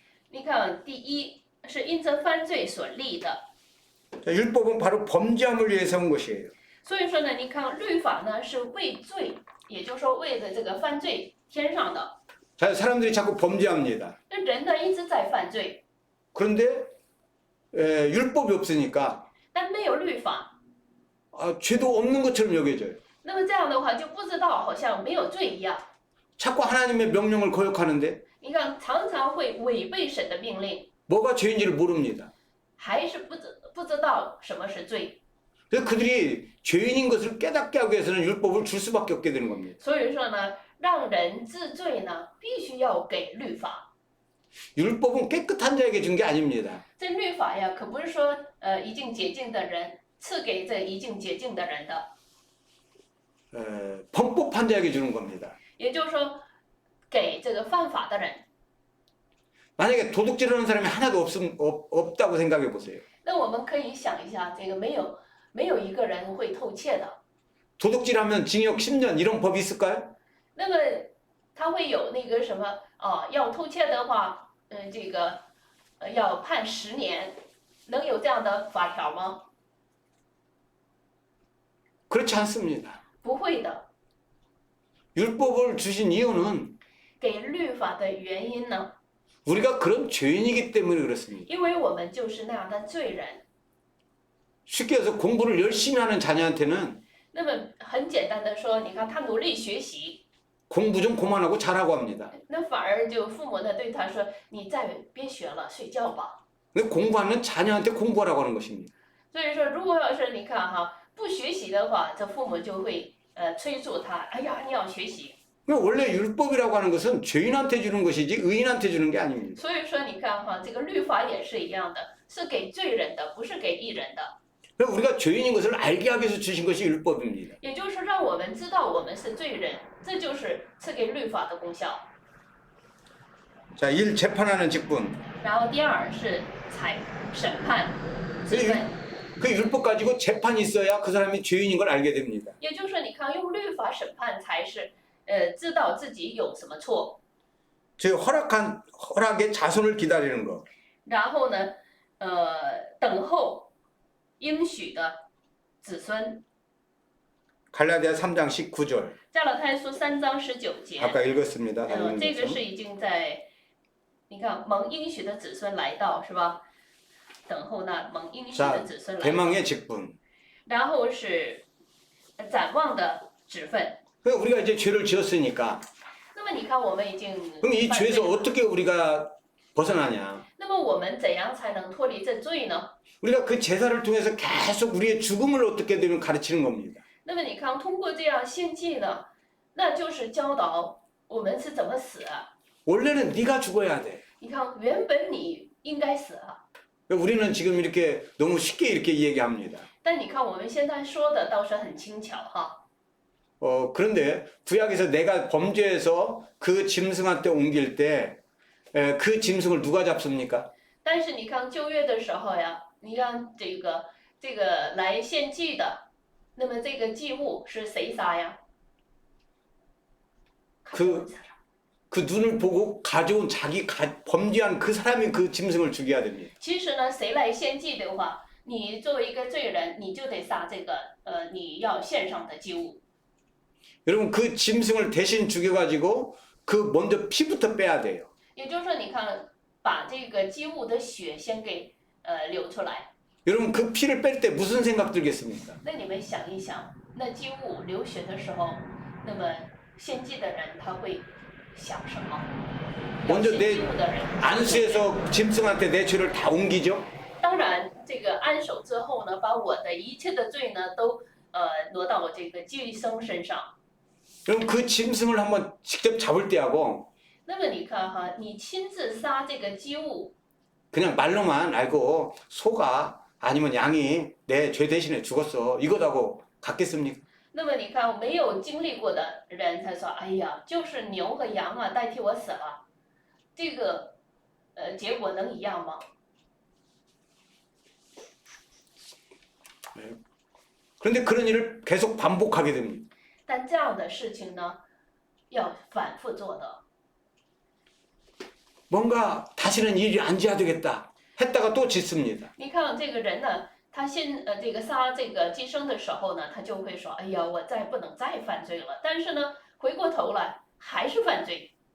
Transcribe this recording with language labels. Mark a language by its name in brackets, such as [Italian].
[Chinese] 你看，第一是因着犯罪所立的， [Korean] 자, 율법은 바로 범죄함을 위해 세운 것이에요. [Chinese] 所以说呢，你看律法呢是为罪，也就是说为了这个犯罪添上的。 [Korean] 자, 사람들이 자꾸 범죄합니다. [Chinese] 那人呢一直在犯罪， [Korean] 그런데 율법이 없으니까 [Chinese] 但没有律法， [Korean] 죄도 없는 것처럼 여겨져요. [Chinese] 那么这样的话就不知道好像没有罪一样。 [Korean] 자꾸 하나님의 명령을 거역하는데 [Chinese] 你看，常常会违背神的命令， [Korean] 뭐가 죄인지를 모릅니다. [Chinese] 还是不知道什么是罪。 [Korean] 그래서 그들이 죄인인 것을 깨닫게 하기 위해서는 율법을 줄 수밖에 없게 되는 겁니다. [Chinese] 所以说呢，让人治罪呢，必须要给律法。 [Korean] 율법은 깨끗한 자에게 준 게 아닙니다. [Chinese] 这律法呀，可不是说已经洁净的人赐给这已经洁净的人的， [Korean] 범법한 자에게 주는 겁니다. [Chinese] 也就是说，给这个犯法的人。 [Korean] 만약에 도둑질하는 사람이 하나도 없다고 생각해 보세요. [Chinese] 那我们可以想一下，这个没有一个人会偷窃的。 [Korean] 도둑질하면 징역 10년 이런 법이 있을까요? [Chinese] 那么他会有那个什么要偷窃的话，这个要判10年，能有这样的法条吗？ [Korean] 그렇지 않습니다. [Chinese] 不会的。 [Korean] 율법을 주신 이유는 [Chinese] 给律法的原因呢， [Korean] 우리가 그런 죄인이기 때문에 그렇습니다. [Chinese] 因为我们就是那样的罪人。 [Korean] 쉽게 해서 공부를 열심히 하는 자녀한테는 [Chinese] 那么很简单的说，你看他努力学习， [Korean] 공부 좀 그만하고 자라고 합니다. [Chinese] 那反而就父母呢对他说：“你再别学了，睡觉吧。 [Korean] 근데 공부하는 자녀한테 공부하라고 하는 것입니다. ” [Chinese] 所以说，如果要是你看哈不学习的话，这父母就会催促他：“哎呀，你要学习。” [Korean] 그러니까 원래 율법이라고 하는 것은 죄인한테 주는 것이지 의인한테 주는 게 아닙니다. [Chinese] 所以说，你看哈，这个律法也是一样的，是给罪人的，不是给义人的。 [Korean] 그러니까 우리가 죄인인 것을 알게 하기 위해서 주신 것이 율법입니다. [Chinese] 也就是让我们知道我们是罪人，这就是赐给律法的功效。 [Korean] 자, 1. 재판하는 직분. [Chinese] 然后第二是审判质问， [Korean] 그 율법 가지고 재판이 있어야 그 사람이 죄인인 걸 알게 됩니다. [Chinese] 也就是说，你看用律法审判才是知道自己有什么错， [Korean] 즉 허락의 자손을 기다리는 거. [Chinese] 然后呢，等候应许的子孙。 [Korean] 갈라디아 3장 19절. [Chinese] 加拉太书3章19节， [Korean] 아까 읽었습니다. 다 읽은 [Chinese] 这个 [Korean] 것처럼. [Chinese] 是已经在，你看蒙应许的子孙来到是吧？等候那蒙应许的子孙来到， [Korean] 대망의 직분. [Chinese] 然后是展望的职分。 [Korean] 그러니까 우리가 이제 죄를 지었으니까 [Chinese] 那么你看，我们已经 [Korean] 그럼 이 [Chinese] 犯罪 [Korean] 죄에서 [Chinese] 了， [Korean] 어떻게 우리가 벗어나냐? [Chinese] 那么我们怎样才能脱离这罪呢？ [Korean] 우리가 그 제사를 통해서 계속 우리의 죽음을 어떻게 되면 가르치는 겁니다. [Chinese] 那么你看，通过这样献祭呢，那就是教导我们是怎么死啊。 [Korean] 원래는 네가 죽어야 돼. [Chinese] 你看，原本你应该死啊， [Korean] 우리는 지금 이렇게 너무 쉽게 이렇게 얘기합니다. [Chinese] 但你看我们现在说的倒是很轻巧哈。 [Korean] 그런데 구약에서 내가 범죄해서 그 짐승한테 옮길 때 그 짐승을 누가 잡습니까? [Chinese] 但是你看旧约的时候呀，你看这个来献祭的，那么这个祭物是谁杀呀？ [Korean] 그 눈을 보고 가져온 범죄한 그 사람이 그 짐승을 죽여야 됩니다. [Chinese] 其实呢，谁来献祭的话，你作为一个罪人，你就得杀这个你要献上的祭物。 [Korean] 여러분 그 짐승을 대신 죽여가지고 그 먼저 피부터 빼야 돼요. [Chinese] 也就是说，你看把这个祭物的血先给流出来。 [Korean] 여러분 그 피를 뺄 때 무슨 생각 들겠습니까? [Chinese] 那你们想一想，那祭物流血的时候，那么献祭的人他会想什么？ [Korean] 먼저 [Chinese] 献 [Korean] 내 [Chinese] 祭物的人 [Korean] 안수에서 짐승한테 내 죄를 다 옮기죠. [Chinese] 当然，这个安守之后呢，把我的一切的罪呢都挪到我这个祭牲身上。 [Korean] 그럼 그 짐승을 한번 직접 잡을 때하고 [Chinese] 那么你看哈，你亲自杀这个祭物， [Korean] 그냥 말로만 알고 소가 아니면 양이 내 죄 대신에 죽었어 이거다고 같겠습니까? [Chinese] 那么你看没有经历过的人，他说：“哎呀，就是牛和羊啊代替我死了，这个结果能一样吗？” [Korean] 그런데 그런 일을 계속 반복하게 됩니다. [Chinese] 但这样的事情呢，要反复做的。 [Korean] 뭔가 다시는 이 일이 안 지어야 되겠다 했다가 또 짓습니다. [Chinese] 你看这个人呢，他这个杀这个寄生的时候呢，他就会说：“哎呀，我不能再犯罪了。” 但是呢，回过头来还是犯罪。